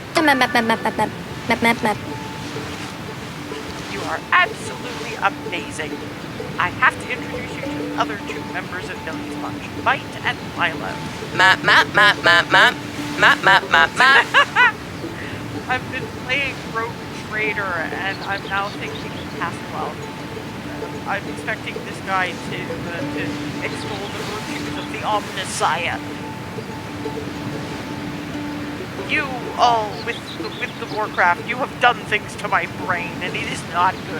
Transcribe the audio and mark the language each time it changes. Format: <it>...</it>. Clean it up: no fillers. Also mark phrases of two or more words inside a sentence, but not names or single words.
<en>Map. You are absolutely amazing. I have to introduce you to the other two members of Billy's Bunch, Bite and Milo. Map, map, map, map, map. Map, map, map, map. I've been playing Rogue Trader, and I'm now thinking Caswell. I'm expecting this guy to extol the virtues of the Omnissiah. You all, with the Warcraft, you have done things to my brain, and it is not good.</en>